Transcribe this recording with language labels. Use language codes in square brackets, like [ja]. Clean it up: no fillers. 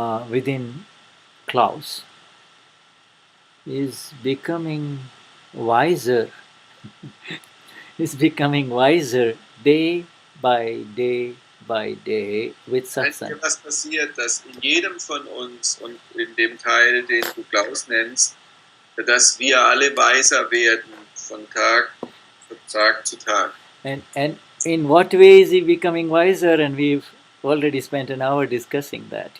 [en] within Klaus, is becoming wiser, is becoming wiser day by day by day with Satsang. [de] Was passiert, dass in jedem von uns und in dem Teil, den du Klaus nennst, dass wir alle weiser werden von Tag zu Tag. [en] And in what way is he becoming wiser? And we've already spent an hour discussing that.